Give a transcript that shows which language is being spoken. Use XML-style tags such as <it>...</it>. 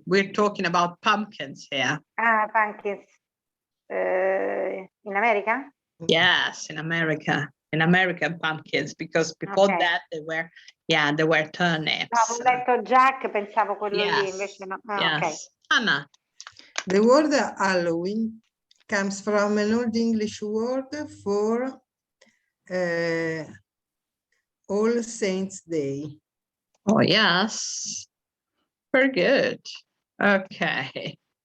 <en>We're talking about pumpkins here. Pumpkins in America? Yes, in America. In American pumpkins, because before that they were turnips.</en> <it>Avevo detto Jack, pensavo quello lì, invece no.</it> <en>Yes. Okay. Anna. The word Halloween comes from an Old English word for All Saints Day. Oh, yes. Very good. Okay.</en>